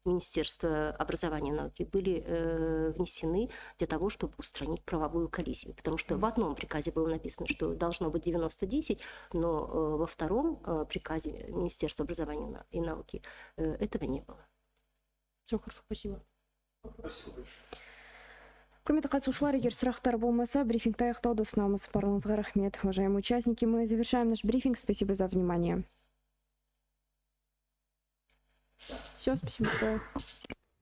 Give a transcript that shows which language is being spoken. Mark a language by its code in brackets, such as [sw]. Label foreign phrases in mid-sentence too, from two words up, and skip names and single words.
[ru] Министерства образования и науки были внесены для того, чтобы устранить правовую коллизию. Потому что в одном приказе было написано, что должно быть 90-10, но во втором приказе Министерства образования и науки этого не было. Все хорошо, спасибо. Спасибо большое. [kk] Құрметті қатысушылар, егер сұрақтар болмаса, брифингті аяқтауды ұсынамыз. Барыңызға рахмет. [ru] Уважаемые участники, мы завершаем наш брифинг. Спасибо за внимание. Все, спасибо большое.